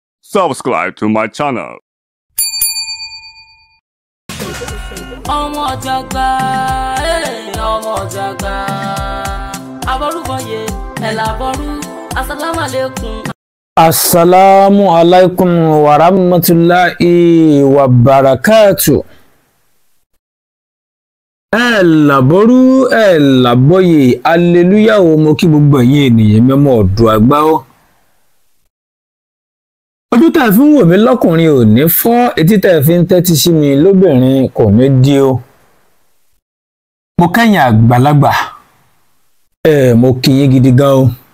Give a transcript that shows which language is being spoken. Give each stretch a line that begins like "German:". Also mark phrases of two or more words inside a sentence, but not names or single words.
English: subscribe to my channel.
Yoruba: ọmọ Jagba ọmọ Jagba aborúbọyé ẹlàbọrú asalaamualeykum.
Arabic: السلام عليكم ورحمة الله وبركاته.
Yoruba: Ẹlàbọrú ẹlàbọyé aleluya o, mo kí gbogbo ẹ̀yin ènìyàn mẹ́mọ́ ọ̀dọ́ àgbà o. Ojú tẹ́ fi ń wò mí lọ́kùnrin ò ní fọ́, etí tẹ́ fi ń tẹ́tí sí mi lóbìnrin kò ní dí o. Mo kẹ́yìn àgbàlagbà, mo kí yín gidi gan o.